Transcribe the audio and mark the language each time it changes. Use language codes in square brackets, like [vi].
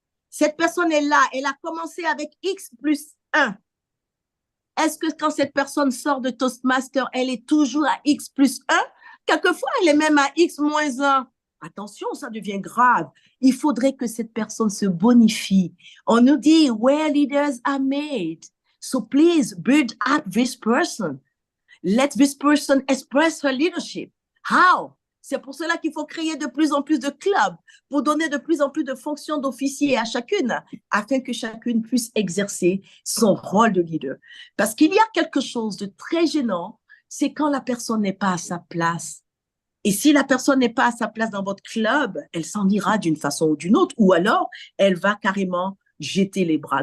[fr] Cette personne est là, elle a commencé avec X plus 1. Est-ce que quand cette personne sort de Toastmaster, elle est toujours à X plus 1? Quelquefois, elle est même à X moins 1. Attention, ça devient grave. Il faudrait que cette personne se bonifie. On nous dit, [en] where leaders are made. So please build up this person. Let this person express her leadership. How? [fr] C'est pour cela qu'il faut créer de plus en plus de clubs pour donner de plus en plus de fonctions d'officier à chacune, afin que chacune puisse exercer son rôle de leader. Parce qu'il y a quelque chose de très gênant, c'est quand la personne n'est pas à sa place. Et si la personne n'est pas à sa place dans votre club, elle s'en ira d'une façon ou d'une autre, ou alors elle va carrément jeter les bras.